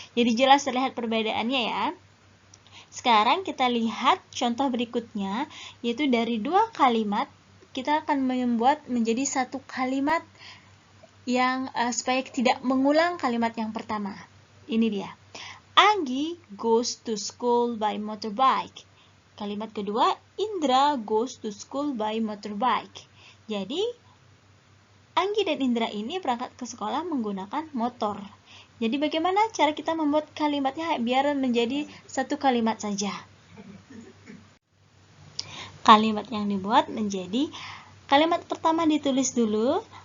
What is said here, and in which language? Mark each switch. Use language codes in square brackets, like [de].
[id] Jadi jelas terlihat perbedaannya ya. Sekarang kita lihat contoh berikutnya, yaitu dari dua kalimat, kita akan membuat menjadi satu kalimat yang supaya tidak mengulang kalimat yang pertama. Ini dia. [en] Anggi goes to school by motorbike. [id] Kalimat kedua, Indra [en] goes to school by motorbike. [id] Jadi, Anggi dan Indra ini berangkat ke sekolah menggunakan motor. Jadi bagaimana cara kita membuat kalimatnya biar menjadi satu kalimat saja? Kalimat yang dibuat menjadi kalimat pertama ditulis dulu.